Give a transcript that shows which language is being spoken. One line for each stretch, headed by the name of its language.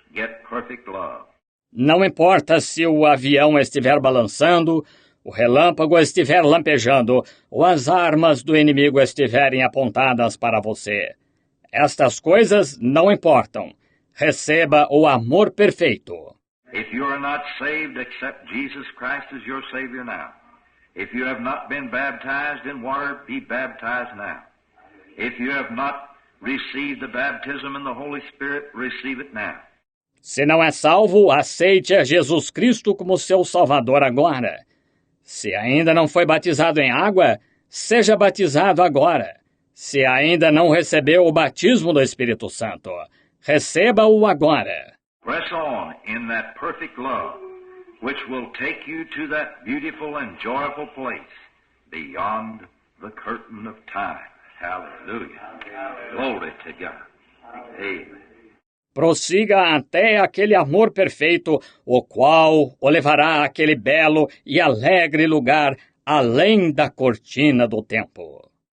English: Get perfect love.
Portuguese: Não importa se o avião estiver balançando, o relâmpago estiver lampejando, ou as armas do inimigo estiverem apontadas para você. Estas coisas não importam. Receba o amor perfeito.
English: If you are not saved, accept Jesus Christ as your Savior now. If you have not been baptized in water, be baptized now. If you have not received the baptism in the Holy Spirit, receive it now.
Portuguese: Se não é salvo, aceite a Jesus Cristo como seu Salvador agora. Se ainda não foi batizado em água, seja batizado agora. Se ainda não recebeu o batismo do Espírito Santo, receba-o agora.
English: Press on in that perfect love, which will take you to that beautiful and joyful place beyond the curtain of time. Hallelujah. Glory to God. Amen.
Portuguese: Prossiga até aquele amor perfeito, o qual o levará àquele belo e alegre lugar além da cortina do tempo.